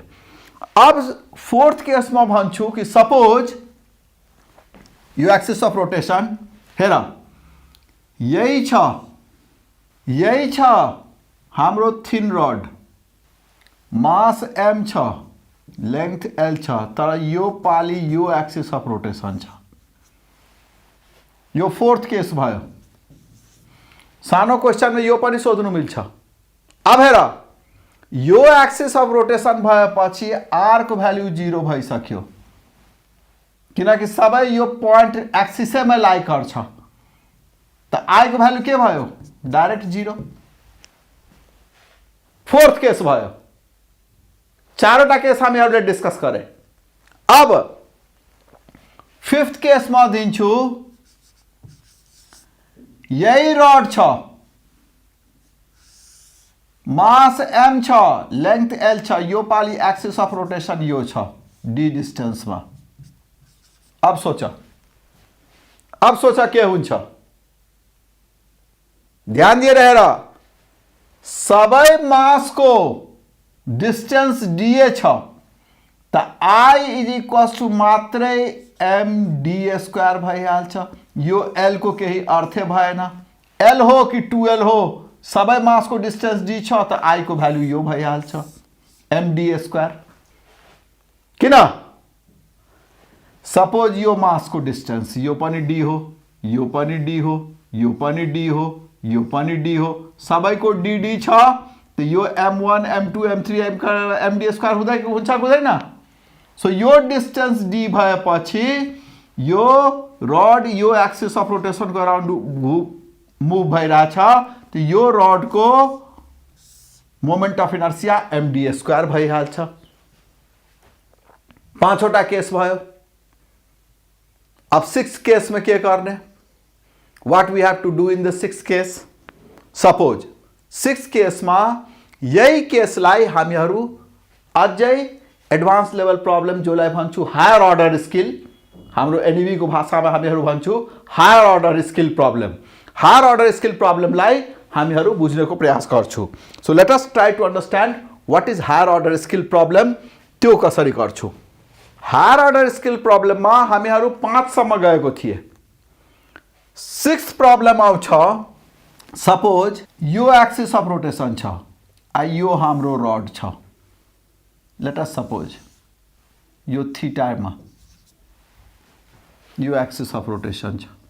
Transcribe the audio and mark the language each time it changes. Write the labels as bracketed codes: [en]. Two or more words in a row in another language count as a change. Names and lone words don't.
[ne] अब फोर्थ केसमा भन्छु कि सपोज यो [en] axis of rotation [ne] हेर यही छ हाम्रो [en] thin rod, [ne] मास m छ, लेंथ l छ, तर यो पाली यो [en] axis of rotation [ne] छ. यो [en] fourth case [ne] भयो. सानो क्वेश्चन में यो पनि सोध्नु मिल्छ. अब हेर यो [en] axis of rotation [ne] भएपछि r को भ्यालु 0 भइसक्यो, किनकि सबै यो पॉइंट एक्सिसैमा लाई गर्छ. त i को भ्यालु के भयो? डाइरेक्ट 0. [en] fourth case [ne] भयो. चारवटा केस हामीहरूले डिस्कस गरे. अब [en] fifth case [ne] में दिन्छु. यही रड छ, मास m छ, लेंथ l छ, यो पाली [en] axis of rotation [ne] यो छ d डिस्टेंस में. अब सोच के हुन्छ. ध्यान दिएर हेर, सबै मास को डिस्टेंस dA छ, त [en] I is equals to [ne] मात्रै md² भइहाल्छ. यो l को केही अर्थ भएन. l हो कि 2l हो, सबै मास को डिस्टेंस d छ, त I को भ्यालु यो भइहाल्छ md². किन? सपोज यो मास को डिस्टेंस यो पनि d हो, यो पनि d हो, यो पनि d हो, यो पनि d हो, सबैको dd छ. त यो m1 m2 m3 md² हुँदैन. सो यो डिस्टेंस d भएपछि यो रड यो [en] axis of rotation [ne] को अराउंड मूव भइरहेछ. त यो रड को [en] moment of inertia [ne] md² भइहाल्छ. पांचवटा केस भयो. अब [en] six case [ne] में के करने? [en] What we have to do in the six case? [ne] सपोज [en] six case [ne] में यही केसलाई हामीहरू अझै [en] advance level problem [ne] जोलाई भन्छु [en] higher order skill. [ne] हाम्रो एनईवी को भाषा में हामीहरू भन्छु [en] higher order skill problem. higher order skill [ne] प्रॉब्लमलाई हामीहरू बुझ्नको प्रयास गर्छु. [en] So let us try to understand what is higher order skill problem. [ne] त्यो कसरी गर्छु? [en] higher order skill problem [ne] में हामीहरू 5 सम्म गएको थिए. [en] six problem [ne] आउँछ. सपोज यो [en] axis of rotation [ne] छ, यो हाम्रो रड छ. [en] let us suppose [ne] यो थीटा में यो [en] axis of rotation [ne] छ.